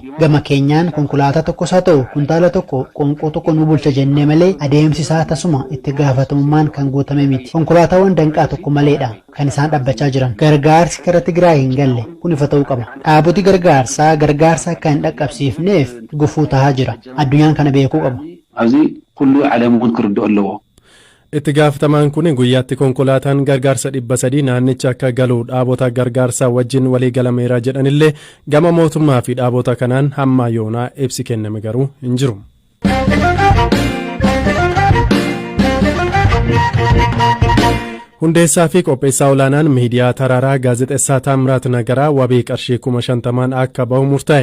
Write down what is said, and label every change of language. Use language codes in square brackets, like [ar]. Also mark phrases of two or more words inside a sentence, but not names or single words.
[om] gama keenyaan konkolaataa tokkos haa ta'u kuntaala tokko qonqoo tokko nu bulcha jennee malee adeemsi isaa tasuma itti gaafatamummaan kan guutame miti. konkolaataawwan danqaa tokko maleedha kan isaan dhabbachaa jiran. gargaarsi gara Tigraay hin galle kun ifa ta'uu qaba. dhaaboti gargaarsaa gargaarsa akka hin dhaqqabsiifneef gufuu tahaa jira. addunyaan kana beekuu qaba. [ti] ኣብዚ ኩሉ ዓለም እውን ክርድኦ ኣለዎ. [om] itti gaafatamaan kun guyyaatti konkolaataan gargaarsa 300 naannicha akka galu dhaabota gargaarsaa wajjin walii galameera jedhanillee gama mootummaa fi dhaabota kanaan hamma yoonaa ibsi kenname garuu hin jiru. hundeessaa fi qopheessaa olaanaan miidiyaa Taraaraa gaazexeessaa Taamiraat Nagaraa wabii qarshii 50,000 akka bahu murtaa'e.